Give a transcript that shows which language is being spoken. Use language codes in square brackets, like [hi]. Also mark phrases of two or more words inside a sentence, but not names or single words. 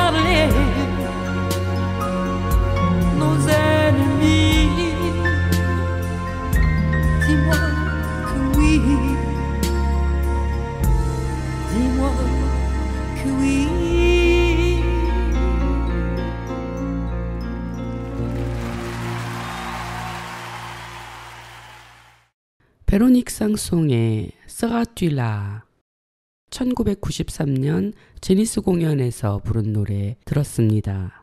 [fr] jamais nos ennemis. Dis-moi que oui, dis-moi que oui. [ko] 베로닉 쌍송의 스가뚜라 1993년 제니스 공연에서 부른 노래 들었습니다.